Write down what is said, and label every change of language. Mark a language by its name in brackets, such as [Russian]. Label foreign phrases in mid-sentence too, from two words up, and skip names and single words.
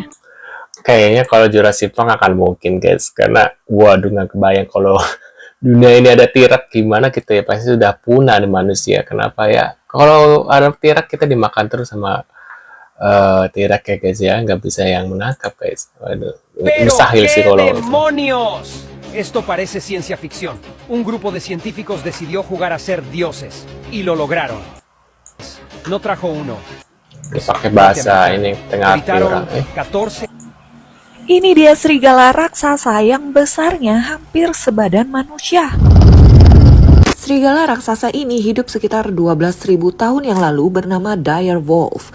[Indonesian] Kayaknya kalau Jurassic Park akan mungkin, guys. Karena, waduh, nggak kebayang kalau dunia ini ada T-Rex, gimana kita ya, pasti sudah punah di manusia. Kenapa ya? Kalau ada T-Rex, kita dimakan terus sama T-Rex ya, guys ya. Nggak bisa yang menangkap, guys. Waduh, mustahil sih kalau itu. [Spanish] ¡Demonios! Esto parece ciencia ficción. Un grupo de científicos decidió jugar a ser dioses y lo lograron. No trajo uno. [Indonesian] Pakai bahasa ini tengah hati orang. 14. Ini dia serigala raksasa yang besarnya hampir sebadan manusia. Serigala raksasa ini hidup sekitar 12.000 tahun yang lalu bernama direwolf.